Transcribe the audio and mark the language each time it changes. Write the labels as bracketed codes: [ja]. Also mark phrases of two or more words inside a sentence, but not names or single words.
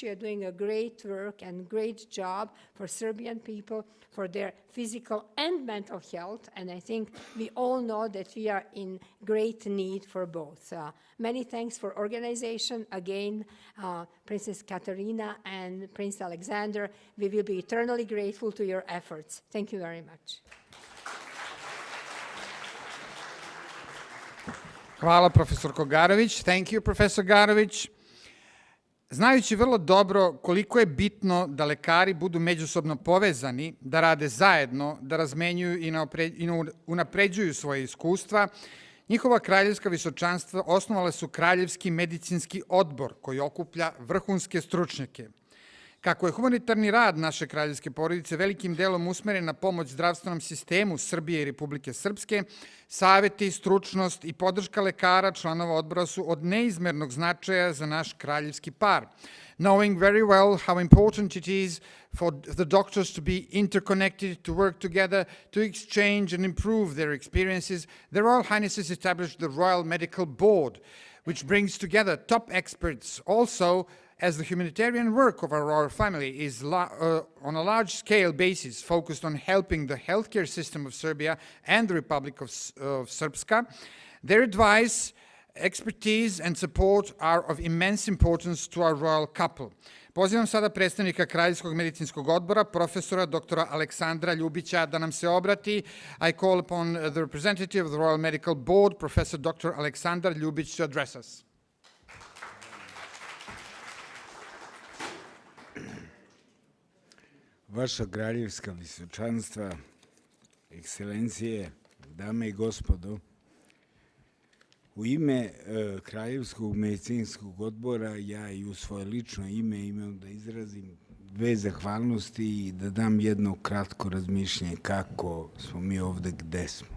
[en] You are doing a great work and great job for Serbian people, for their physical and mental health. And I think we all know that we are in great need for both. Many thanks for organization. Again, Princess Katarina and Prince Alexander, we will be eternally grateful to your efforts. Thank you very much. [sr] Hvala, profesorko Garović. [en] Thank you, Professor Garović. [sr] Znajući vrlo dobro koliko je bitno da lekari budu međusobno povezani, da rade zajedno, da razmenjuju i unapređuju svoje iskustva, njihova kraljevska visočanstva osnovale su Kraljevski medicinski odbor koji okuplja vrhunske stručnjake. Kako je humanitarni rad naše kraljevske porodice velikim delom usmeren na pomoć zdravstvenom sistemu Srbije i Republike Srpske, saveti, stručnost i podrška lekara članova odbora su od neizmernog značaja za naš kraljevski par. [en] Knowing very well how important it is for the doctors to be interconnected, to work together, to exchange and improve their experiences, the Royal Highnesses established the Royal Medical Board, which brings together top experts also as the humanitarian work of our royal family is on a large-scale basis focused on helping the healthcare system of Serbia and the Republic of Srpska, their advice, expertise and support are of immense importance to our royal couple. [sr] Pozivam sada predstavnika Kraljevskog medicinskog odbora, profesora dr. Aleksandra Ljubića, da nam se obrati. [en] I call upon the representative of the Royal Medical Board, Professor Dr. Aleksandar Ljubić, to address us. [sr] Vaša kraljevska visočanstva, ekscelencije, dame i gospodo, u ime Kraljevskog medicinskog odbora ja i u svoje lično ime imam da izrazim dve zahvalnosti i da dam jedno kratko razmišljanje kako smo mi ovde gde smo.